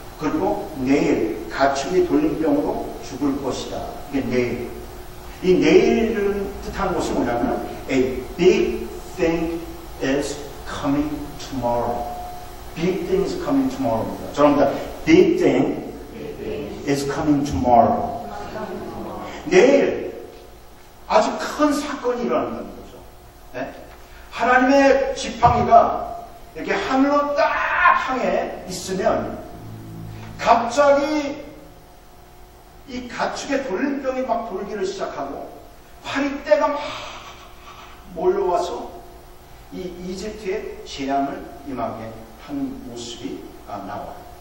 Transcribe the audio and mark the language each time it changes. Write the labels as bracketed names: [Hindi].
[Korean] 그리고 내일 가축이 돌림병으로 죽을 것이다. 이게 내일. 이 내일을 뜻하는 것이 뭐냐면 [English] a big thing is coming tomorrow. Big thing is coming tomorrow입니다. [Korean] 저랍니다. [English] Big thing is coming tomorrow. [Korean] 내일 아주 큰 사건이 일어난다는 거죠. 네? 하나님의 지팡이가 이렇게 하늘로 딱 향해 있으면 갑자기 이 가축의 돌림병이 막 돌기를 시작하고 파리떼가 막 몰려와서 이 이집트의 재앙을 임하게 하는 모습이 나와요.